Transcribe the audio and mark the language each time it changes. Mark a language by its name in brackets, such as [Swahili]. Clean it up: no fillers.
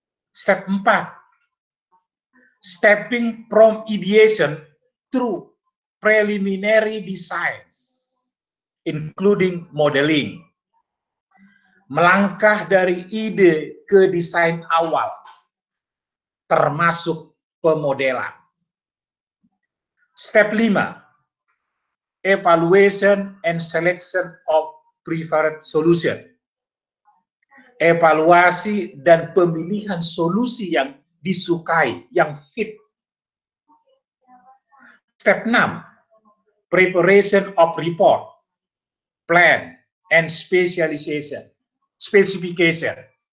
[English] Step 4, stepping from ideation through preliminary design, including modeling. [Indonesian] Melangkah dari ide ke desain awal, termasuk pemodelan. [English] Step 5, evaluation and selection of preferred solution. [Indonesian] Evaluasi dan pemilihan solusi yang disukai, yang fit. [English] Step 6, preparation of report, plan, and specification.